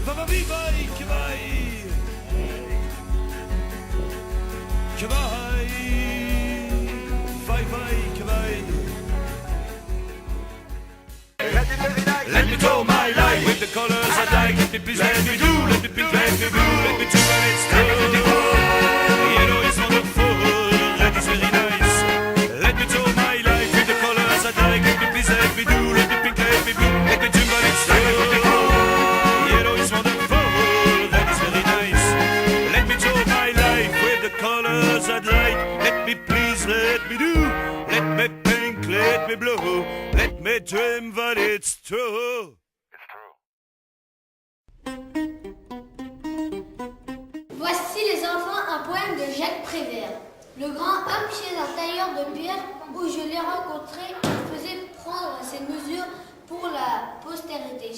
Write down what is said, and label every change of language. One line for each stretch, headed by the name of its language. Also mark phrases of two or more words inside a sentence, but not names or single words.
English: vivaille, que vaille, que vaille, vaille, vaille, que vaille. Let me draw my life with the colors I like. Let me please, let me do, let me pink, let me blue, let me do when it's true. Yellow is wonderful, red is very nice. Let me draw my life with the colors I like. Let me please, let me do, let me pink, let me blue, let me do when it's true. Yellow is wonderful, red is very nice. Let me draw my life with the colors I like. Let me please, let me do, let me pink, let me blue, let me dream that it's true.
French: Voici les enfants un poème de Jacques Prévert. Le grand homme chez un tailleur de pierre où je l'ai rencontré, il faisait prendre ses mesures pour la postérité.